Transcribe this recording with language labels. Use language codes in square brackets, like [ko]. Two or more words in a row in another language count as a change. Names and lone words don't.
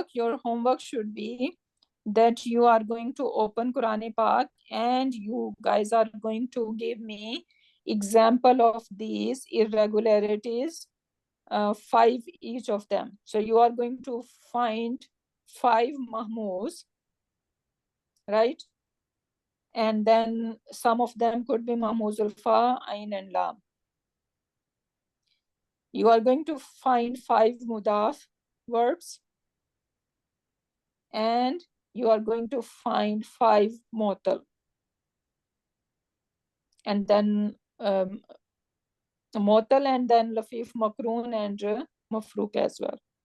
[en] Your homework should be that you are going to open Quran Pak and you guys are going to give me example of these irregularities, 5 each of them. So you are going to find 5 mahmuz, right? And then some of them could be [ar] مهموز الفاء, [en] ain and lam. You are going to find 5 mudaf verbs, and you are going to find 5 mu'tal, and then mu'tal, and then lafif, makroon, and mafrook as well.